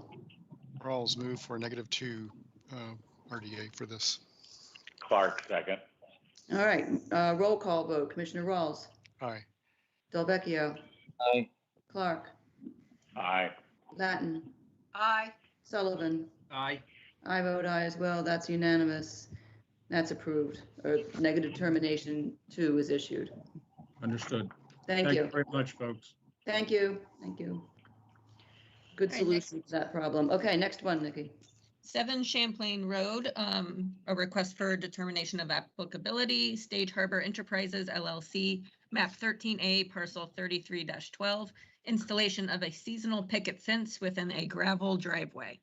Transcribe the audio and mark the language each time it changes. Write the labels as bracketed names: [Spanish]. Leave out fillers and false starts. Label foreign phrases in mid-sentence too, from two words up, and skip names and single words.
[English] Rawls move for a -2 RDA for this. Clark, second. All right, roll call vote. Commissioner Rawls, Aye. Delvecchio, Aye. Clark, Aye. Latin, Aye. Sullivan. Aye. I vote aye as well. That's unanimous. That's approved. Or negative determination 2 is issued. Understood. Thank you. Very much, folks. Thank you. Thank you. Good All right, solution to that problem. Okay, next one, Nikki. 7 Champlain Road, a request for determination of applicability, Stage Harbor Enterprises LLC, map 13A, parcel 33-12, installation of a seasonal picket fence within a gravel driveway.